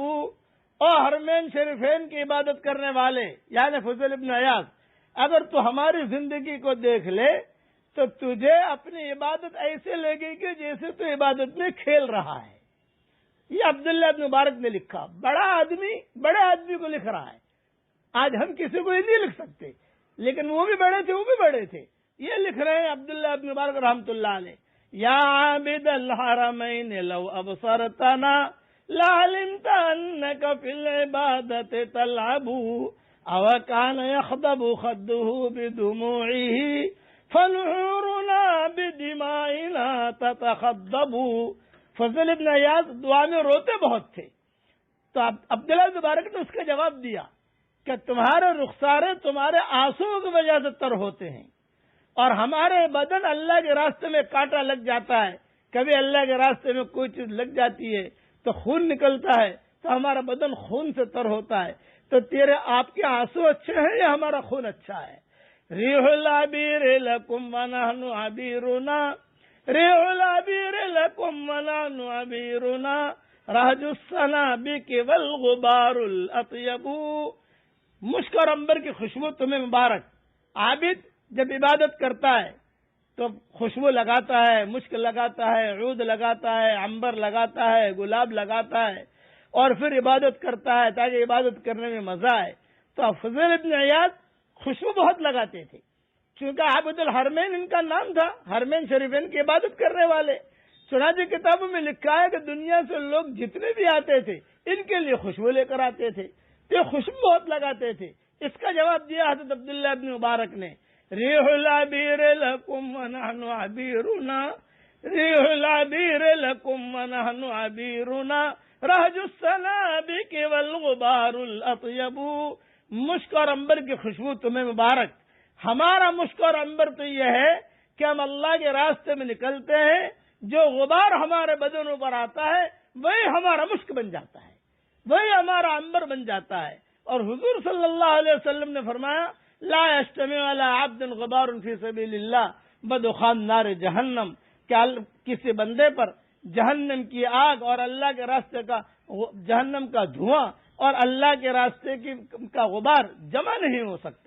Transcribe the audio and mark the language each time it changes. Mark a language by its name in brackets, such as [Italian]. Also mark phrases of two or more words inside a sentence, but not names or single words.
[Urdu] اور حرمین شریفین کی عبادت کرنے والے یعنی فضیل بن عیاض، اگر تو ہماری زندگی کو دیکھ لے تو تجھے اپنی عبادت ایسے لگے گی جیسے تو عبادت میں کھیل رہا ہے۔ یہ عبداللہ بن مبارک نے لکھا، بڑا آدمی بڑے آدمی کو لکھ رہا ہے۔ آج ہم کسی کو یہ نہیں لکھ سکتے، لیکن وہ بھی بڑے تھے، وہ بھی بڑے تھے، یہ لکھ رہے ہیں عبداللہ بن مبارک [Arabic] رحمۃ اللہ علیہ۔ یا عابد الحرمین لو ابصرتنا، لعلمت انک فی العبادت تلعب، او کان یخضب خده بدموعه فنحورنا بدمائنا تتخضب۔ [Urdu] فضل ابن عیاض دعا میں روتے بہت تھے، تو عبداللہ بن مبارک نے اس کا جواب دیا کہ تمہارے رخسارے تمہارے آنسوؤں کی وجہ سے تر ہوتے ہیں، اور ہمارے بدن اللہ کے راستے میں کانٹا لگ جاتا ہے، کبھی اللہ کے راستے میں کوئی چیز لگ جاتی ہے تو خون نکلتا ہے، تو ہمارا بدن خون سے تر ہوتا ہے۔ تو تیرے آپ کے آنسو اچھے ہیں یا ہمارا خون اچھا ہے؟ [Arabic] ریح العبیر لکم ونحن عبیرنا، ریح العبیر لکم ونحن عبیرنا، رہج السنابک والغبار الاطیب۔ [Urdu] مشک اور عنبر کی خوشبو تمہیں مبارک۔ عابد جب عبادت کرتا ہے تو خوشبو لگاتا ہے، مشک لگاتا ہے، عود لگاتا ہے، عنبر لگاتا ہے، گلاب لگاتا ہے، اور پھر عبادت کرتا ہے تاکہ عبادت کرنے میں مزہ آئے۔ تو فضیل ابن عیاض خوشبو بہت لگاتے تھے، چونکہ عابد الحرمین ان کا نام تھا، حرمین شریفین کی عبادت کرنے والے۔ چنانچہ کتابوں میں لکھا ہے کہ دنیا سے لوگ جتنے بھی آتے تھے ان کے لیے خوشبو لے کر آتے تھے، تو خوشبو بہت لگاتے تھے۔ اس کا جواب دیا حضرت عبداللہ بن مبارک نے، [Arabic] ریح العبیر لکم ونحن عبیرنا، ریح العبیر لکم ونحن عبیرنا، رہج السنابک والغبار الاطیب۔ [Urdu] مشک اور عنبر کی خوشبو تمہیں مبارک۔ ہمارا مشک اور عنبر تو یہ ہے کہ ہم اللہ کے راستے میں نکلتے ہیں، جو غبار ہمارے بدنوں پر آتا ہے وہی ہمارا مشک بن جاتا ہے، وہی ہمارا عنبر بن جاتا ہے۔ اور حضور [Arabic] صلی اللہ علیہ وسلم [Urdu] نے فرمایا [Arabic] لا یجتمع علی عبد غبار فی سبیل اللہ بدخان نار جہنم، [Urdu] کہ کسی بندے پر جہنم کی آگ اور اللہ کے راستے کا جہنم کا دھواں اور اللہ کے راستے کا غبار جمع نہیں ہو سکتا۔